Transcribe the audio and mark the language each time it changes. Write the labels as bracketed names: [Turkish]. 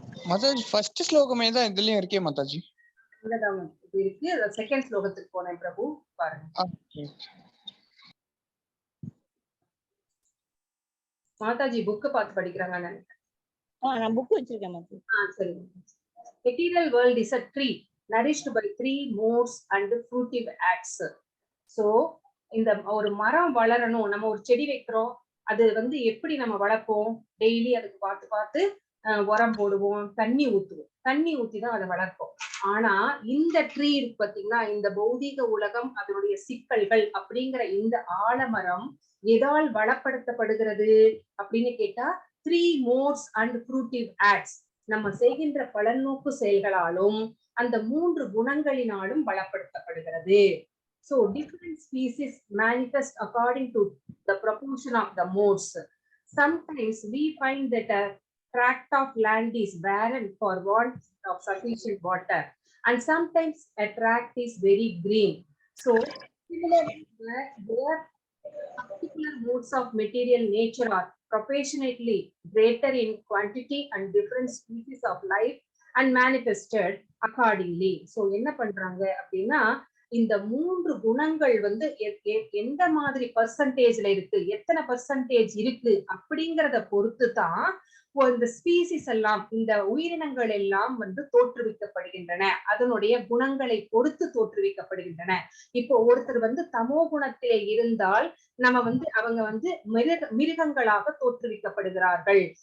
[Tamil] Mataji first ஸ்லோகமே தான் இதுலயும் இருக்கே மாதாஜி. இருக்கு. செகண்ட் ஸ்லோகத்துக்கு போனேன் பிரபு, பாருங்க. மாதாஜி புக் பார்த்து படிக்கிறாங்க நினைக்கிறேன். நான் புக் வச்சிருக்கேன் மாதாஜி. சரி. [English] Material world is a tree nourished by 3 modes and fruitive acts. [Tamil] So இந்த ஒரு மரம் வளரணும், நம்ம ஒரு செடி வைக்கிறோம், அது வந்து எப்படி நம்ம வளர்ப்போம்? டெய்லி அதுக்கு பார்த்து உரம் போடுவோம், தண்ணி ஊத்துவோம், தண்ணி ஊத்தி தான் அதை வளர்ப்போம். ஆனா இந்த ட்ரீ இருக்கு பாத்தீங்கன்னா, இந்த பௌதீக உலகம் அதனுடைய சிக்கல்கள் அப்படிங்கிற இந்த ஆலமரம் எதால் வளப்படுத்தப்படுகிறது அப்படின்னு கேட்டா [English] 3 modes and fruitive acts. [Tamil] நம்ம செய்கின்ற பலநோக்கு செயல்களாலும் அந்த 3 குணங்களினாலும் பலப்படுத்தப்படுகிறது. [English] So different species manifest according to the proportion of the modes. Sometimes we find that a tract of land is barren for want of sufficient water, and sometimes a tract is very green. So similarly, where particular modes of material nature are proportionately greater in quantity and different species of life and manifested accordingly. [Tamil] So என்ன பண்றாங்க அப்படின்னா, இந்த 3 குணங்கள் வந்து எந்த மாதிரி பர்சன்டேஜ்ல இருக்கு, எத்தனை பர்சன்டேஜ் இருக்கு அப்படிங்கறத பொறுத்து தான் இந்த ஸ்பீசிஸ் எல்லாம், இந்த உயிரினங்கள் எல்லாம் வந்து தோற்றுவிக்கப்படுகின்றன. அதனுடைய குணங்களை பொறுத்து தோற்றுவிக்கப்படுகின்றன. இப்போ ஒருத்தர் வந்து தமோ குணத்திலே இருந்தால் நம்ம வந்து அவங்க வந்து மிருகங்களாக தோற்றுவிக்கப்படுகிறார்கள்.